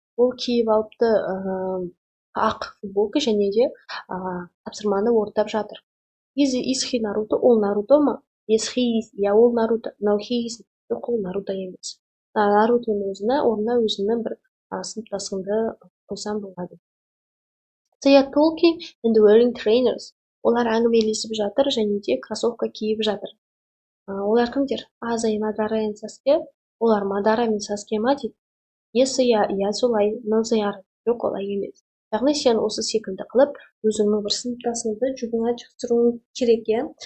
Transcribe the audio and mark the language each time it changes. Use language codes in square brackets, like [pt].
[kk] Ол киіп алыпты ақ футболка және де тапсырманы орындап жатыр. [en] Is he Naruto? [kk] Ол Наруто ма? [en] Yes, he is. [kk] Я ол Наруто. [en] No, he is. [kk] Жоқ, ол Наруто емес. Нарутоның орнына өзімнің бір сыныптасымды қойсам болады. [en] They are talking and wearing trainers. [kk] Олар әңгімелесіп жатыр және де кроссовка киіп жатыр. Олар кімдер? Аза и Мадара и Саске. Олар Мадара мен Саске ма дейді? [en] Yes, [kk] я солай. [en] No, they are. [kk] Жоқ, олай емес. Яғни сен осы секілді қылып, өзіңнің бір сыныптасыңды жұбыңа шығыстыруың керек, иә?